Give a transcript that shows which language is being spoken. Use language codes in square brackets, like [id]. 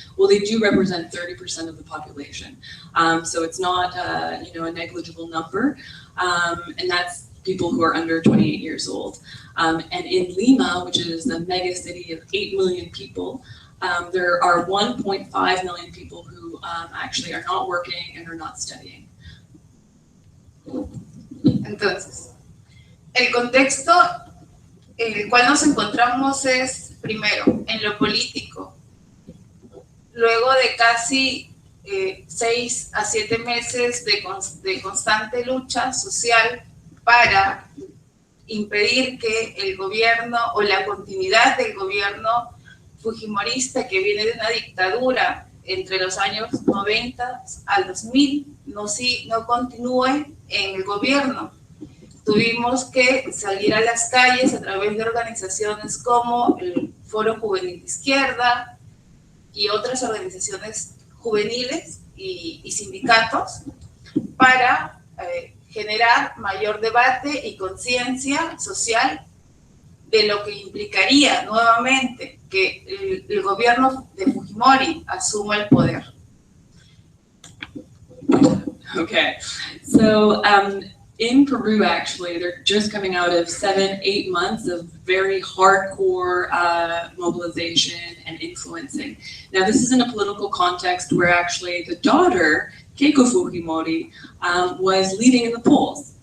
[en] Well, they do represent 30% of the population. So it's not a negligible number, and that's people who are under 28 years old. And in Lima, which is the mega city of 8 million people, there are 1.5 million people who actually are not working and are not studying. [es] Entonces, el contexto en el cual nos encontramos es, primero, en lo político. Luego de casi 6 a 7 meses de constante lucha social para impedir que el gobierno o la continuidad del gobierno fujimorista, que viene de una dictadura entre los años 90 al 2000, no continúe en el gobierno. Tuvimos que salir a las calles a través de organizaciones como el Foro Juvenil de Izquierda y otras organizaciones juveniles y sindicatos para generar mayor debate y conciencia social de lo que implicaría nuevamente que el gobierno de Fujimori asuma el poder. [en] Okay, so in Peru, actually, they're just coming out of 7-8 months of very hardcore mobilization and influencing. Now, this is in a political context where actually the daughter, Keiko Fujimori, was leading in the polls.